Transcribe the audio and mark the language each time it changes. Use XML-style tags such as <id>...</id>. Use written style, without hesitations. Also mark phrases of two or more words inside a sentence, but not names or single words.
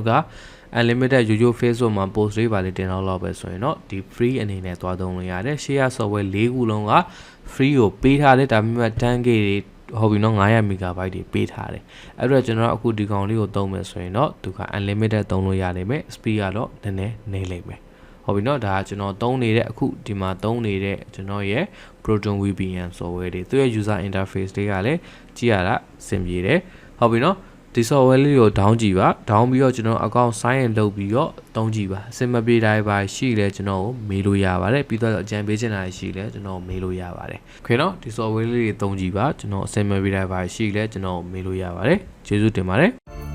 <my>က unlimited YouTube Facebook မှာ post တွေပါလေတင်တော့ပဲဆိုရင်တော့ဒီ free အနေနဲ့သွားသုံးလို့ရတယ်</my> <en>share software</en> <my>4ခုလုံးက free ကိုပေးထားတယ်ဒါပေမဲ့ 10k တွေဟုတ်ပြီနော်900 MB တွေပေးထားတယ်အဲ့တော့ကျွန်တော်အခုဒီကောင်လေးကိုသုံးမယ်ဆိုရင်တော့သူက unlimited သုံးလို့ရလိမ့်မယ် speed ကတော့နည်းနည်းနေလိမ့်မယ်ဟုတ်ပြီနော်ဒါကကျွန်တော်သုံးနေတဲ့အခုဒီမှာသုံးနေတဲ့ကျွန်တော်ရဲ့ protonvpn software တွေသူရဲ့</my> <en>user interface</en> <my>တွေကလည်းကြည့်ရတာအဆင်ပြေတယ်ဟုတ်ပြီနော်ဒီ software လေးကို down ကြည့်ပါ down ပြီးတော့ကျွန်တော်</my> <en>account sign in</en> <my>လုပ်ပြီးတော့သုံးကြည့်ပါအစင်မပြေတိုင်းပါရှိလဲကျွန်တော်ကိုမေးလို့ရပါတယ်ပြီးတော့အကြံပေးချင်တာရှိလဲကျွန်တော်မေးလို့ရပါတယ်</my> <th>โอเคเนาะ</th> <my>ဒီ software လေးတွေသုံးကြည့်ပါကျွန်တော်အစင်မပြေတိုင်းပါရှိလဲကျွန်တော်မေးလို့ရပါတယ်ကျေးဇူးတင်ပါတယ်</my>